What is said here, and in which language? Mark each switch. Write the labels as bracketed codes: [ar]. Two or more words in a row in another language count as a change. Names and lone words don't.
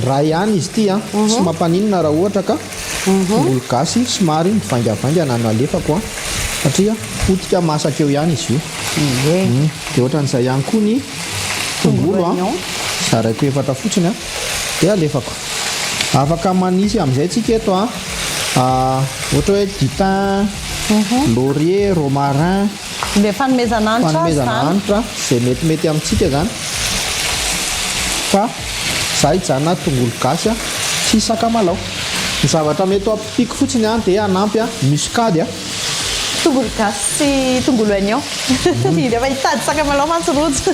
[mg] ray ihany izy ity a tsy mampaninona raha ohatra ka tongolo gasy somary mivangavangana no alefako a satria potika masaka eo ihany izy io dia ohatran'izay ihany koa ny tongolo a zaraiko efatra fotsiny a dia alefako afaka manisy amin'izay tsika eto a ohatra hoe [fr] du thym laurier romarin [mg] le fanomezananitra zay metimety amintsika zany fa za hijanona tongolo gasy a sy sakamalao ny zavatra mety ampipiko fotsiny a dia anampy a muscade a tongolo gasy sy tongolo oignon rehefa hitady sakamalao mantsirojo